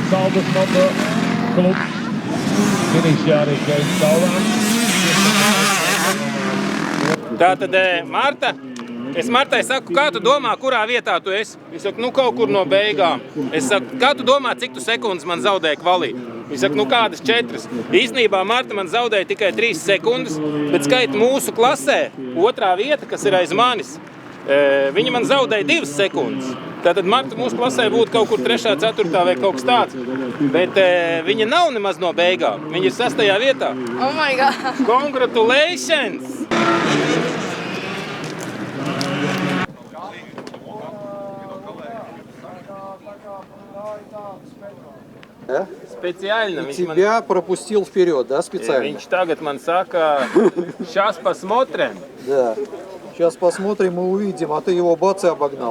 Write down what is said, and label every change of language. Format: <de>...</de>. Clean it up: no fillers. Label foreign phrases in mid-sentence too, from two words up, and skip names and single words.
<lv>Waterstappen klopt. Finish jaar in Kees Saulaan. Tātad, Marta, es Martai saku, kā tu domā, kurā vietā tu esi? Viņa saka, nu kaut kur no beigām. Es saku, kā tu domā, cik tu sekundes man zaudēja kvalī? Viņa saka, nu kādas 4. Īstenībā Marta man zaudēja tikai 3 sekundes, bet skaita mūsu klasē, otrā vieta, kas ir aiz manis, viņa man zaudēja 2 sekundes. Tātad Marta mūsu klasē būtu kaut kur 3., 4. vai kaut kas tāds, bet viņa nav nemaz no beigām. Viņa ir 6. vietā.</lv> <en>Oh my god! Congratulations!</en> <ru>Да? Специально. Тебя пропустил вперед, да, специально?</ru> <lv>Viņš tagad man saka,</lv> <ru>сейчас посмотрим. Да. Сейчас посмотрим и увидим, а ты его бац и обогнал.</ru>